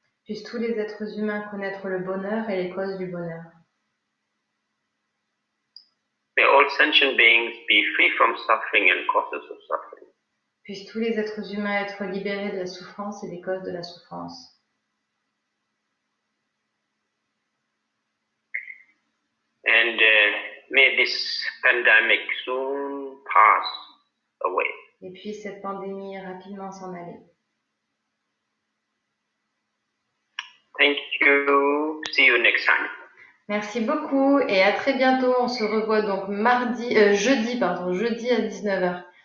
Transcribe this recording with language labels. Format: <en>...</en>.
<fr>Puissent tous les êtres humains connaître le bonheur et les causes du bonheur.</fr> <en>May all sentient beings be free from suffering and causes of suffering.</en> <fr>Puissent tous les êtres humains être libérés de la souffrance et des causes de la souffrance.</fr> <en>And may this pandemic soon pass away.</en> <fr>Et puis cette pandémie rapidement s'en aller.</fr> <en>Thank you. See you next time.</en> <fr>Merci beaucoup et à très bientôt. On se revoit donc jeudi à 19h.</fr>